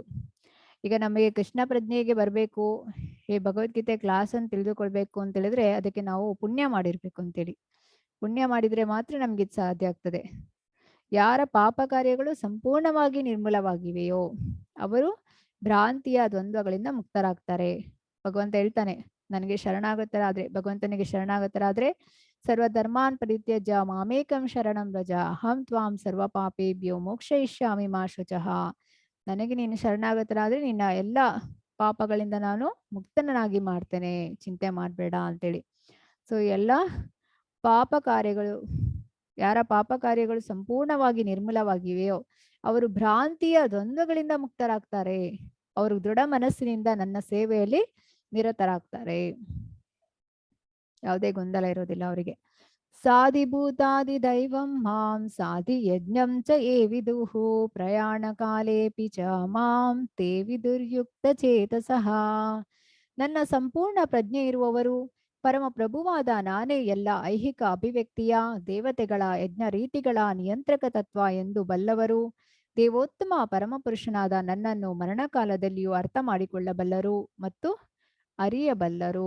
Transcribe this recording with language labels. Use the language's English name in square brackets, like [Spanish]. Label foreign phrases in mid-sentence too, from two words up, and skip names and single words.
[Kannada] ಈಗ ನಮಗೆ ಕೃಷ್ಣ ಪ್ರಜ್ಞೆಗೆ ಬರಬೇಕು, ಈ ಭಗವದ್ಗೀತೆ ಕ್ಲಾಸ್ ಅನ್ನು ತಿಳಿದುಕೊಳ್ಬೇಕು ಅಂತ ಹೇಳಿದ್ರೆ ಅದಕ್ಕೆ ನಾವು ಪುಣ್ಯ ಮಾಡಿರ್ಬೇಕು ಅಂತೇಳಿ. ಪುಣ್ಯ ಮಾಡಿದ್ರೆ ಮಾತ್ರ ನಮ್ಗೆ ಇದು ಸಾಧ್ಯ ಆಗ್ತದೆ. ಯಾರ ಪಾಪ ಕಾರ್ಯಗಳು ಸಂಪೂರ್ಣವಾಗಿ ನಿರ್ಮೂಲವಾಗಿವೆಯೋ ಅವರು ಭ್ರಾಂತಿಯ ದ್ವಂದ್ವಗಳಿಂದ ಮುಕ್ತರಾಗ್ತಾರೆ. ಭಗವಂತ ಹೇಳ್ತಾನೆ, ನನಗೆ ಶರಣಾಗತರಾದ್ರೆ, ಭಗವಂತನಿಗೆ ಶರಣಾಗತರಾದ್ರೆ [Sanskrit] ಸರ್ವಧರ್ಮಾನ್ ಪರಿತ್ಯಜ್ಯ ಮಾಮೇಕಂ ಶರಣಂ ವ್ರಜ ಅಹಂ ತ್ವಾಂ ಸರ್ವ ಪಾಪೇಭ್ಯೋ ಮೋಕ್ಷಯಿಷ್ಯಾಮಿ ಮಾ ಶುಚಃ. [Kannada] ನನಗೆ ನೀನು ಶರಣಾಗತರಾದ್ರೆ ನಿನ್ನ ಎಲ್ಲ ಪಾಪಗಳಿಂದ ನಾನು ಮುಕ್ತನಾಗಿ ಮಾಡ್ತೇನೆ, ಚಿಂತೆ ಮಾಡಬೇಡ ಅಂತೇಳಿ. ಸೊ ಎಲ್ಲ ಪಾಪ ಕಾರ್ಯಗಳು, ಯಾರ ಪಾಪ ಕಾರ್ಯಗಳು ಸಂಪೂರ್ಣವಾಗಿ ನಿರ್ಮೂಲವಾಗಿವೆಯೋ ಅವರು ಭ್ರಾಂತಿಯ ದ್ವಂದ್ವಗಳಿಂದ ಮುಕ್ತರಾಗ್ತಾರೆ. ಅವರು ದೃಢ ಮನಸ್ಸಿನಿಂದ ನನ್ನ ಸೇವೆಯಲ್ಲಿ ನಿರತರಾಗ್ತಾರೆ. ಯಾವುದೇ ಗೊಂದಲ ಇರೋದಿಲ್ಲ ಅವರಿಗೆ. [Sanskrit] ಸಾಧಿಭೂತಾದಿ ದೈವಂ ಮಾಂ ಸಾಧಿ ಯಜ್ಞಂ ಚ ಯೇ ವಿದುಃ ಪ್ರಯಾಣ ಕಾಲೇಪಿ ಚ ಮಾಂ ತೇ ವಿದುರ್ಯುಕ್ತ ಚೇತಸಃ. [Kannada] ನನ್ನ ಸಂಪೂರ್ಣ ಪ್ರಜ್ಞೆ ಇರುವವರು, ಪರಮ ಪ್ರಭುವಾದ ನಾನೇ ಎಲ್ಲ ಐಹಿಕ ಅಭಿವ್ಯಕ್ತಿಯ ದೇವತೆಗಳ ಯಜ್ಞ ರೀತಿಗಳ ನಿಯಂತ್ರಕ ತತ್ವ ಎಂದು ಬಲ್ಲವರು, ದೇವೋತ್ತಮ ಪರಮಪುರುಷನಾದ ನನ್ನನ್ನು ಮರಣಕಾಲದಲ್ಲಿಯೂ ಅರ್ಥ ಮಾಡಿಕೊಳ್ಳಬಲ್ಲರು ಮತ್ತು ಅರಿಯಬಲ್ಲರು.